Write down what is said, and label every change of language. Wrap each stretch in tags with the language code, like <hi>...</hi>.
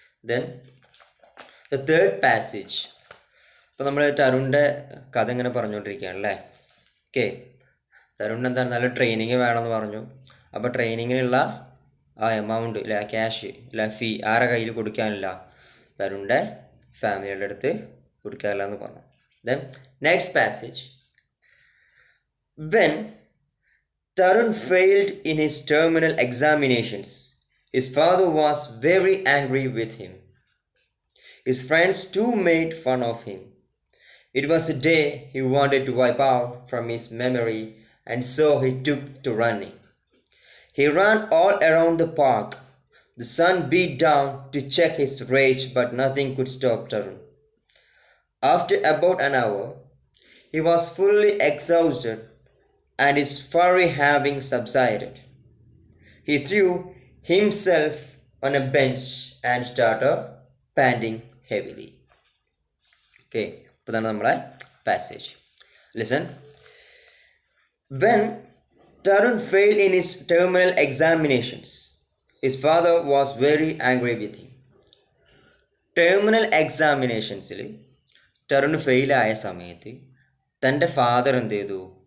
<en>Then the third passage.</en> <ml>ഇപ്പോൾ നമ്മൾ തരുണിൻ്റെ കഥ ഇങ്ങനെ പറഞ്ഞുകൊണ്ടിരിക്കുകയാണല്ലേ. ഓക്കെ, തരുൺ എന്താണ് നല്ല ട്രെയിനിങ് വേണമെന്ന് പറഞ്ഞു. അപ്പോൾ ട്രെയിനിങ്ങിനുള്ള ആ എമൗണ്ട് ഇല്ല, ക്യാഷ് ഇല്ല, ഫീ ആരെ കയ്യിൽ കൊടുക്കാനില്ല, തരുണിൻ്റെ ഫാമിലിയുടെ അടുത്ത് കൊടുക്കാനില്ല എന്ന് പറഞ്ഞു.</ml> <en>Then next passage. When Tarun failed in his terminal examinations, his father was very angry with him. His friends too made fun of him. It was a day he wanted to wipe out from his memory, and so he took to running. He ran all around the park. The sun beat down to check his rage, but nothing could stop Tarun. After about an hour, he was fully exhausted, and his fury having subsided, he threw himself on a bench and started panting heavily.</en> <ml>Okay, അപ്പോൾ ഇതാണ് നമ്മുടെ passage.</ml> <en>Listen. When Tarun failed in his terminal examinations, his father was very angry with him.</en> <ml>Terminal എക്സാമിനേഷൻസിൽ ടറുൺ ഫെയിലായ സമയത്ത് തൻ്റെ father എന്ത് ചെയ്തു?</ml>